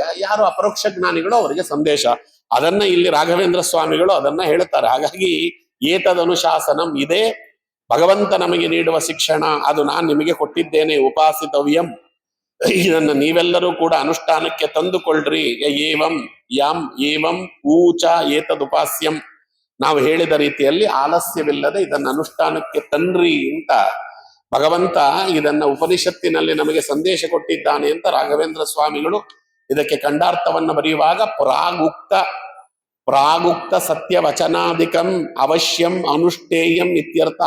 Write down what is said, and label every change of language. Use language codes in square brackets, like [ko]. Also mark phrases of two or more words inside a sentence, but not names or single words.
[kn] ಯಾರು ಅಪರೋಕ್ಷ ಜ್ಞಾನಿಗಳು ಅವರಿಗೆ ಸಂದೇಶ. ಅದನ್ನ ಇಲ್ಲಿ ರಾಘವೇಂದ್ರ ಸ್ವಾಮಿಗಳು ಅದನ್ನ ಹೇಳ್ತಾರೆ. ಹಾಗಾಗಿ ಏತದನುಶಾಸನಂ, ಇದೇ ಭಗವಂತ ನಮಗೆ ನೀಡುವ ಶಿಕ್ಷಣ. ಅದು ನಾನು ನಿಮಗೆ ಕೊಟ್ಟಿದ್ದೇನೆ, ಉಪಾಸಿತವ್ಯಂ. ಇದನ್ನ ನೀವೆಲ್ಲರೂ ಕೂಡ ಅನುಷ್ಠಾನಕ್ಕೆ ತಂದುಕೊಳ್ಳ್ರಿ. [sa] ಏವಂ ಯಂ ಏವಂ ಊಚ ಏತದುಪಾಸ್ಯಂ. [kn] ನಾವು ಹೇಳಿದ ರೀತಿಯಲ್ಲಿ ಆಲಸ್ಯವಿಲ್ಲದೆ ಇದನ್ನ ಅನುಷ್ಠಾನಕ್ಕೆ ತನ್ರಿ ಅಂತ ಭಗವಂತ ಇದನ್ನ ಉಪನಿಷತ್ತಿನಲ್ಲಿ ನಮಗೆ ಸಂದೇಶ ಕೊಟ್ಟಿದ್ದಾನೆ ಅಂತ ರಾಘವೇಂದ್ರ ಸ್ವಾಮಿಗಳು ಇದಕ್ಕೆ ಖಂಡಾರ್ಥವನ್ನು ಬರೆಯುವಾಗ [sa] ಪ್ರಾಗುಕ್ತ ಸತ್ಯವಚನಾಧಿಕಂ ಅವಶ್ಯಂ ಅನುಷ್ಠೇಯಂ ಇತ್ಯರ್ಥಃ.